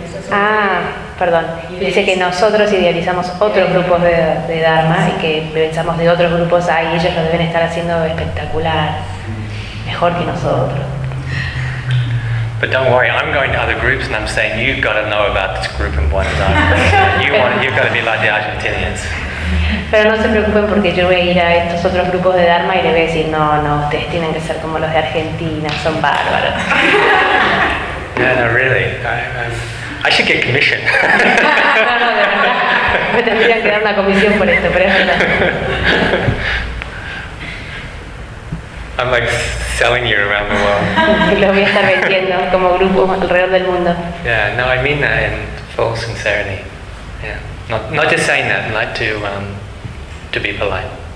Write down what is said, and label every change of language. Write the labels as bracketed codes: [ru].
[es] Ah, perdón. Dice que nosotros idealizamos otros grupos de Dharma y que pensamos de otros grupos, ay, ellos lo deben estar haciendo espectacular, mejor que nosotros. [en] But don't worry, I'm going to other groups and I'm saying you've got to know about this group in Buenos Aires. You've got to be like the Argentinians. [es] Pero no se preocupen porque yo voy a ir a estos otros grupos de Dharma y le voy a decir, no, no, ustedes tienen que ser como los de Argentina, son bárbaros. [en] No, no, really. I should get commission. [es] No, de verdad. Me tendrían que dar una comisión por esto, pero es verdad. [en] I'm like selling you around the world. [es] Lo voy a estar vendiendo como grupo alrededor del mundo. [en] Yeah, no, I mean that in full sincerity. Yeah, not just saying that, not to be polite.